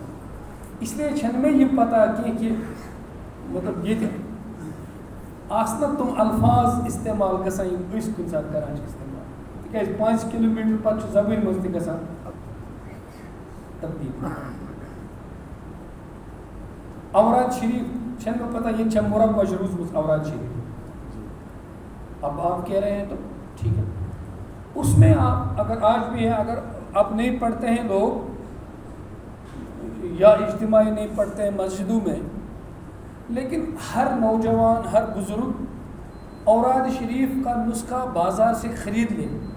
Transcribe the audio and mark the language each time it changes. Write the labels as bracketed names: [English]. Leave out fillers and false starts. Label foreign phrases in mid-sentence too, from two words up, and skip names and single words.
[Kashmiri] اِسلیے چھَنہٕ مےٚ یہِ پتہ کینٛہہ کہِ مطلب ییٚتہِ آسہٕ نا تِم الفاظ استعمال گژھان یِم أسۍ کُنہِ ساتہٕ کران چھِ استعمال, تِکیٛازِ 5 کِلوٗمیٖٹر پتہٕ چھُ زبٲنۍ منٛز تہِ گژھان تبدیٖل. اوراد شریف چھَنہٕ مےٚ پتہ ییٚتہِ چھا مُربع روٗزمٕژ اوراد شریف. [Urdu] اب آپ کہہ رہے ہیں تو ٹھیک ہے, اس میں آپ اگر آج بھی ہے, اگر آپ نہیں پڑھتے ہیں لوگ یا اجتماعی نہیں پڑھتے ہیں مسجدوں میں, لیکن ہر نوجوان, ہر بزرگ اوراد شریف کا نسخہ بازار سے خرید لیں,